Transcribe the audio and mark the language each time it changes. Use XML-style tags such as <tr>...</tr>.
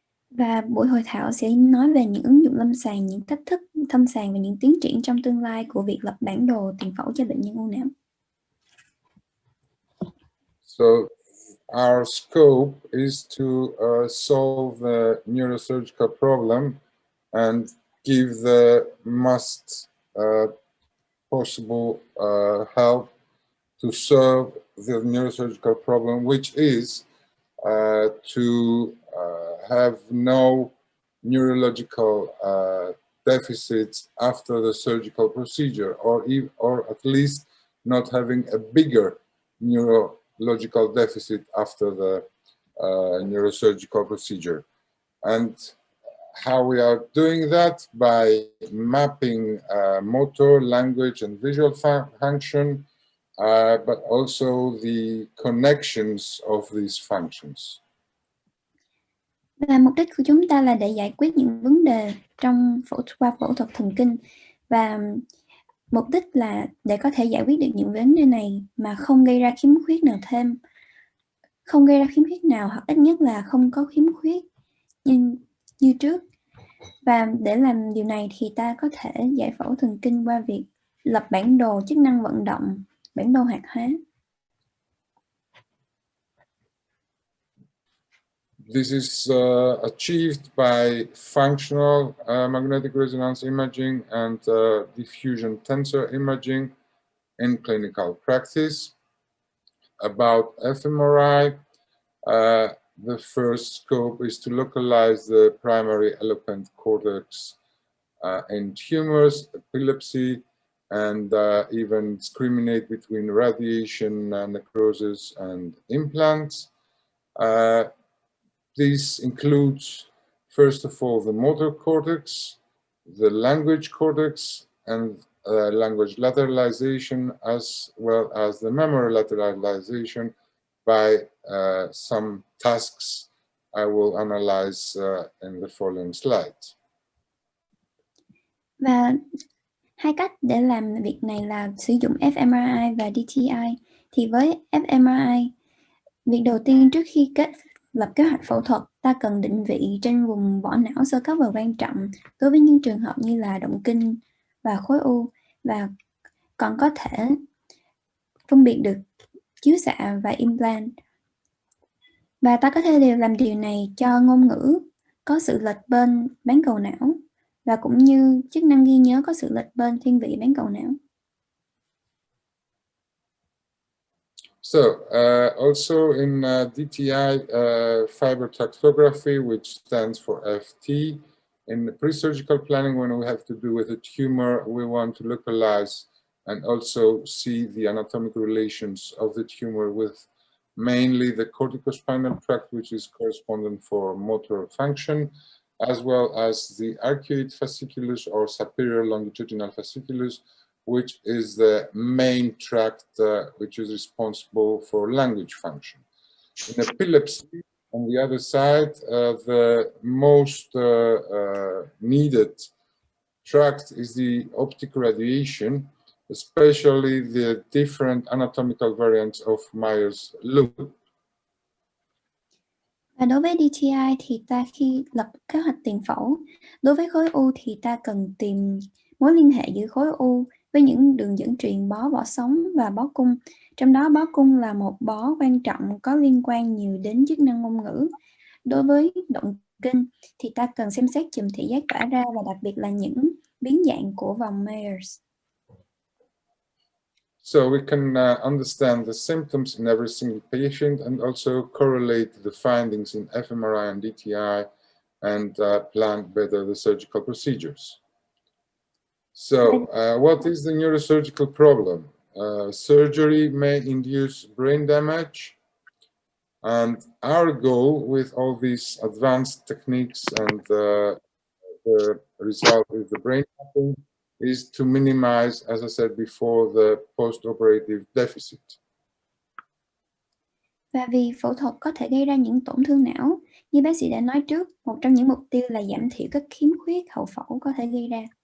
<vi>Và buổi hội thảo sẽ nói về những ứng dụng lâm sàng, những thách thức lâm sàng và những tiến triển trong tương lai của việc lập bản đồ tiền phẫu cho bệnh nhân u não.</vi> <en>So our scope is to solve the neurosurgical problem and give the most possible help to solve the neurosurgical problem, which is to have no neurological deficits after the surgical procedure, or at least not having a bigger neurological deficit after the neurosurgical procedure. And how we are doing that? By mapping motor, language, and visual function, but also the connections of these functions.</en> <vi>Và mục đích của chúng ta là để giải quyết những vấn đề trong qua phẫu thuật thần kinh, và mục đích là để có thể giải quyết được những vấn đề này mà không gây ra khiếm khuyết nào thêm, không gây ra khiếm khuyết nào, hoặc ít nhất là không có khiếm khuyết như trước. Và để làm điều này thì ta có thể giải phẫu thần kinh qua việc lập bản đồ chức năng vận động, bản đồ hoạt hóa.</vi> <en>This is achieved by functional magnetic resonance imaging and diffusion tensor imaging in clinical practice. About fMRI, the first scope is to localize the primary eloquent cortex in tumors, epilepsy, and even discriminate between radiation, necrosis, and implants. These include, first of all, the motor cortex, the language cortex, and language lateralization, as well as the memory lateralization by some tasks I will analyze in the following slides.</en> <vi>Và hai cách để làm việc này là sử dụng fMRI và DTI. Thì với fMRI, việc đầu tiên trước khi lập kế hoạch phẫu thuật, ta cần định vị trên vùng vỏ não sơ cấp và quan trọng đối với những trường hợp như là động kinh và khối u, và còn có thể phân biệt được chiếu xạ và implant. Và ta có thể làm điều này cho ngôn ngữ có sự lệch bên bán cầu não và cũng như chức năng ghi nhớ có sự lệch bên thiên vị bán cầu não.</vi> <en>So also in DTI fiber tractography, which stands for FT, in the pre-surgical planning, when we have to do with a tumor, we want to localize and also see the anatomical relations of the tumor with mainly the corticospinal tract, which is correspondent for motor function, as well as the arcuate fasciculus or superior longitudinal fasciculus, which is the main tract which is responsible for language function. In epilepsy, on the other side, the most needed tract is the optic radiation, especially the different anatomical variants of Meyer's loop.</en> <vi>Và đối với DTI thì ta khi lập kế hoạch tiền phẫu, đối với khối u thì ta cần tìm mối liên hệ giữa khối u với những đường dẫn truyền bó sống và bó cung. Trong đó bó cung là một bó quan trọng có liên quan nhiều đến chức năng ngôn ngữ. Đối với động kinh thì ta cần xem xét chùm thị giác tỏa ra và đặc biệt là những biến dạng của vòng Meyers.</vi> <en>So we can understand the symptoms in every single patient and also correlate the findings in fMRI and DTI and plan better the surgical procedures. So what is the neurosurgical problem? Surgery may induce brain damage, and our goal with all these advanced techniques and the result is the brain mapping is to minimize, as I said before, the post-operative deficit.</en> <vi>Và vì phẫu thuật có thể gây ra những tổn thương não, như bác sĩ đã nói trước, một trong những mục tiêu là giảm thiểu các khiếm khuyết hậu phẫu có thể gây ra.</vi>